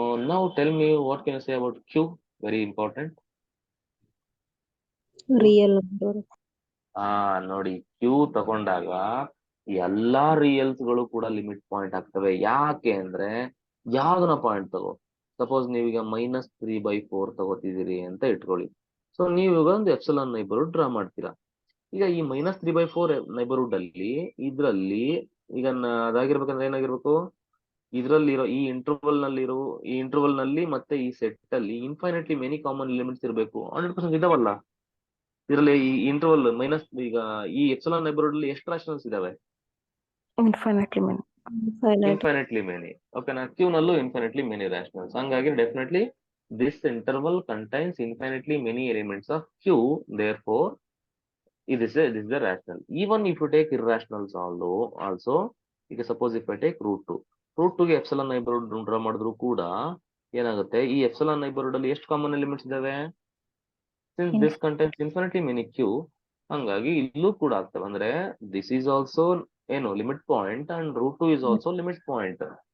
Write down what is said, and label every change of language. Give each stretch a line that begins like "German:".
English: Now tell me what can you say about Q? Very important. Real number.
Kannada: ನೋಡಿ, Q ತಗೊಂಡಾಗ ಎಲ್ಲಾ reels ಗಳು ಕೂಡ ಲಿಮಿಟ್ ಪಾಯಿಂಟ್ ಆಗ್ತವೆ. ಯಾಕೆ ಅಂದ್ರೆ ಯಾವ್ದನ ಪಾಯಿಂಟ್ ತಗೋ, ಸಪೋಸ್ ನೀವೀಗ -3/4 ತಗೋತಿದ್ದೀರಿ ಅಂತ ಇಟ್ಕೊಳ್ಳಿ. ಸೊ ನೀವೀಗ ಒಂದು ಎಪ್ಸಿಲಾನ್ ನೈಬರ್ಹುಡ್ ಡ್ರಾ ಮಾಡ್ತೀರಾ. ಈಗ ಈ -3/4 ನೈಬರ್ಹುಡ್ ಅಲ್ಲಿ ಇದ್ರಲ್ಲಿ ಈಗ ಅದಾಗಿರ್ಬೇಕಂದ್ರೆ ಏನಾಗಿರ್ಬೇಕು? ಇದ್ರಲ್ಲಿರೋ ಈ ಇಂಟರ್ವಲ್ ನಲ್ಲಿ ಮತ್ತೆ ಈ ಸೆಟ್ ಅಲ್ಲಿ ಇನ್ಫೈನೈಟ್ಲಿ ಮೆನಿ ಕಾಮನ್ ಎಲಿಮೆಂಟ್ಸ್ ಇರಬೇಕು. 100% ಇದಾವಲ್ಲ ಇದರಲ್ಲಿ. ಈ ಇಂಟರ್ವಲ್ ಈಗ ಈ ಎಪ್ಸಿಲಾನ್ ನೈಬರ್ಹುಡ್ ಅಲ್ಲಿ ಎಷ್ಟು ರಾಶನಲ್ಸ್ ಇದಾವೆ?
English: Infinitely many. Finite. Infinitely many. ಓಕೆನಾ? Q ನಲ್ಲೂ infinitely many rationals. ಹಂಗಾಗಿ definitely this interval contains infinitely many elements of Q. Therefore this is the rational. Even if you take irrationals also, ಈಗ suppose if I take √2 ಗೆ epsilon neighbourhood
Kannada: draw ಮಾಡಿದ್ರು ಕೂಡ ಏನಾಗುತ್ತೆ? ಈ epsilon neighbourhood ಅಲ್ಲಿ ಎಷ್ಟು common elements ಇದಾವೆ?
English: since this contains infinitely many Q,
Kannada: ಹಂಗಾಗಿ ಇಲ್ಲೂ ಕೂಡ ಆಗ್ತವೆ.
English: ಅಂದ್ರೆ this is also ಏನು limit point and √2 is also limit point.